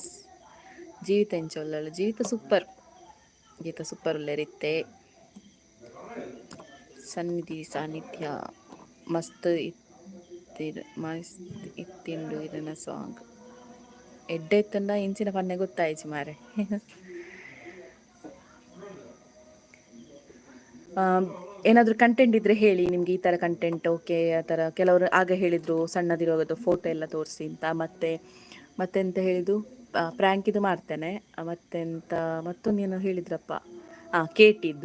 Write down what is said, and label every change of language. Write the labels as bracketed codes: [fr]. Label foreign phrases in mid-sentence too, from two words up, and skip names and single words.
[tcy] ಜೀವಿತ ಎಂಚ ಒಳ್ಳೆ ಜೀವಿತ ಸೂಪರ್ ಉಳ್ಳೇರಿತ್ತೆ. ಸಾನ್ನಿಧ್ಯ ಮಸ್ತ್ ಇತ್ತಿಂಡು ಇದನ್ನ ಸಾಂಗ್ ಎಡ್ಡೆ ಇತ್ತಂಡ ಇಂಚಿನ ಪನ್ನೆ ಗೊತ್ತಾಯ್ತು ಮಾರೆ. [kn] ಏನಾದರೂ ಕಂಟೆಂಟ್ ಇದ್ದರೆ ಹೇಳಿ, ನಿಮ್ಗೆ ಈ ಥರ ಕಂಟೆಂಟ್ ಓಕೆ. ಆ ಥರ ಕೆಲವರು ಆಗ ಹೇಳಿದರು ಸಣ್ಣದಿರೋದು ಫೋಟೋ ಎಲ್ಲ ತೋರಿಸಿ ಅಂತ. ಮತ್ತೆಂತ ಹೇಳಿದ್ದು ಪ್ರ್ಯಾಂಕ್ ಇದು ಮಾಡ್ತೇನೆ. ಮತ್ತೊಂದೇನೋ ಹೇಳಿದ್ರಪ್ಪ, ಕೇಟಿದ್ದು.